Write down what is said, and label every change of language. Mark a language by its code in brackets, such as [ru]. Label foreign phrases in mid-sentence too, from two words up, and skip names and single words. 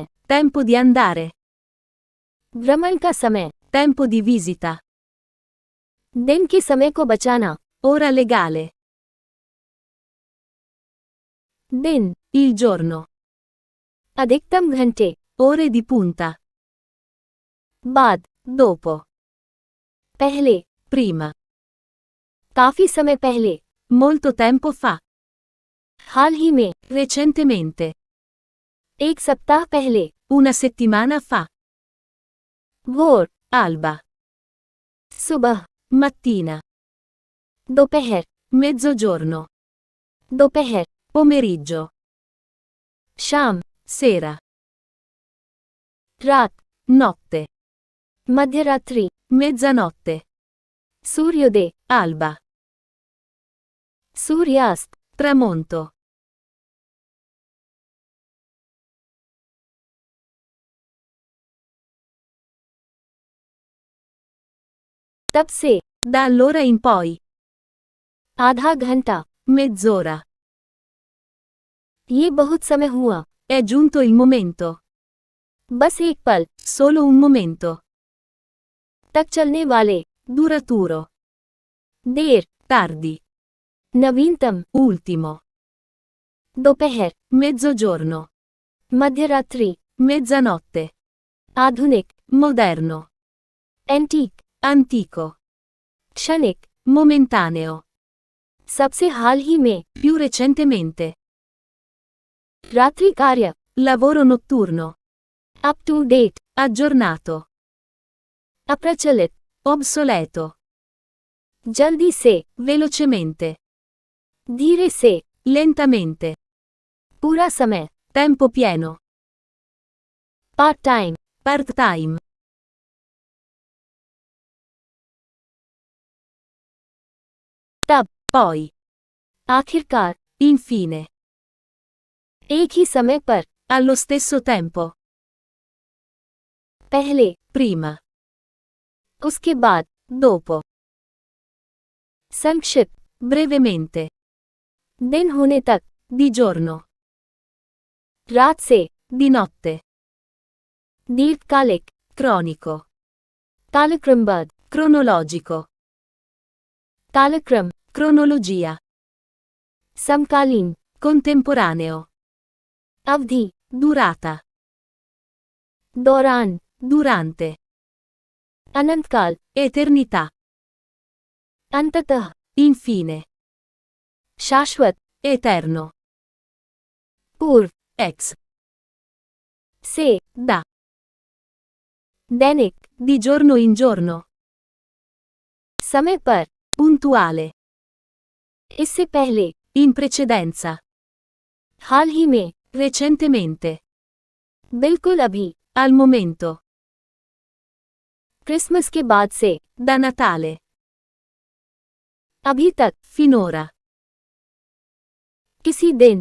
[it] tempo di andare, [hi] भ्रमण का समय, [it] tempo di visita, [hi] दिन के समय को बचाना, [it] ora legale, [hi] दिन, [it] il giorno, [hi] अधिकतम घंटे, [it] ore di punta, [hi] बाद, [it] dopo, [hi] पहले, [it] prima, [hi] काफी समय पहले, [it] molto tempo fa, [hi] हाल ही में, [it] recentemente, [hi] एक सप्ताह पहले, [it] una settimana fa, [hi] भोर, [it] alba, [hi] सुबह, [it] mattina, [hi] दोपहर, [it] mezzogiorno, [hi] दोपहर, [it] pomeriggio, [hi] शाम, [it] sera, [hi] रात, [it] notte, [hi] मध्यरात्रि, [it] mezzanotte, [hi] सूर्योदय, [it] alba, [hi] सूर्यास्त, [it] tramonto, [hi] तब से, [it] da allora in poi, [hi] आधा घंटा, [it] mezz'ora, [hi] ये बहुत समय हुआ, [it] è giunto il momento, [hi] बस एक पल, [it] solo un momento, [hi] तक चलने वाले, [it] duraturo, [hi] देर, [it] tardi, [hi] नवीनतम, [it] ultimo, [hi] दोपहर, [it] mezzogiorno, [hi] मध्यरात्रि, [it] mezzanotte, [hi] आधुनिक, [it] moderno, [hi] एंटीक, [it] antico, [hi] क्षणिक, [it] momentaneo, [hi] सबसे हाल ही में, [it] più recentemente, [hi] रात्रि कार्य, [it] lavoro notturno, [en] up to date, [it] aggiornato, [hi] अप्रचलित, [it] obsoleto, [hi] जल्दी से, [it] velocemente, [hi] धीरे से, [it] lentamente, [hi] पूरा समय, [it] tempo pieno, [en] part time, [it] part-time, [hi] तब, [it] poi, [hi] आखिरकार, [it] infine, [hi] एक ही समय पर, [it] allo stesso tempo, [hi] पहले, [it] prima, [hi] उसके बाद, [it] dopo, [hi] संक्षिप्त, [it] brevemente, [hi] दिन होने तक, [it] di giorno, [hi] रात से, [it] di notte, [hi] दीर्घकालिक, [it] cronico, [hi] कालक्रमबद्ध, [it] cronologico, [hi] कालक्रम, [it] cronologia, [hi] समकालीन, [it] contemporaneo, [hi] अवधि, [it] durata, [hi] दौरान, [it] durante, [hi] अनंतकाल, [it] eternità, [hi] अंततः, [it] infine, [hi] शाश्वत, [it] eterno, [hi] पूर्व, [it] ex, [hi] से, [it] da, [hi] दैनिक, [it] di giorno in giorno, [hi] समय पर, [it] puntuale, [hi] इससे पहले, [it] in precedenza, [hi] हाल ही में, [it] recentemente, [hi] बिल्कुल अभी, [it] al momento, [hi] क्रिसमस के बाद से, [it] da Natale, [hi] अभी तक, [it] finora, [hi] किसी दिन,